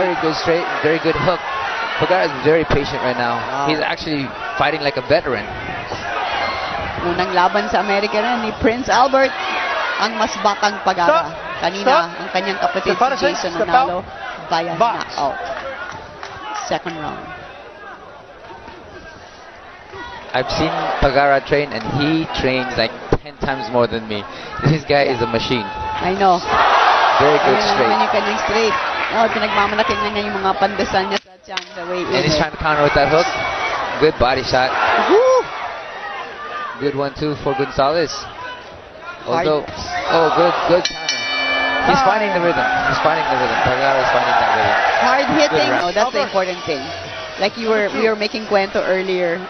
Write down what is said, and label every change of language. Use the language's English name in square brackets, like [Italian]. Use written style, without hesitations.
[English] Very good straight, very good hook. Pagara is very patient right now. He's actually fighting like a veteran. [Filipino] Unang laban sa Amerika na ni Prince Albert, ang mas bakang Pagara. Kanina, ang kanyang kapatid si Jason nanalo via knockout. [English] Second round. I've seen Pagara train, and he trains like 10 times more than me. This guy is a machine. I know. Very good straight. [Filipino] Yung kanyang straight. Pinagmamalaki na niya yung mga pandesal niya sa tiyan sa [English] way in. And he's trying to counter with that hook. Good body shot. Woo! Good 1-2 for Gonzales. Although, good counter. He's finding the rhythm. Pagara is finding that rhythm. Hard hitting. Oh, that's the important thing. Like we were making cuento earlier.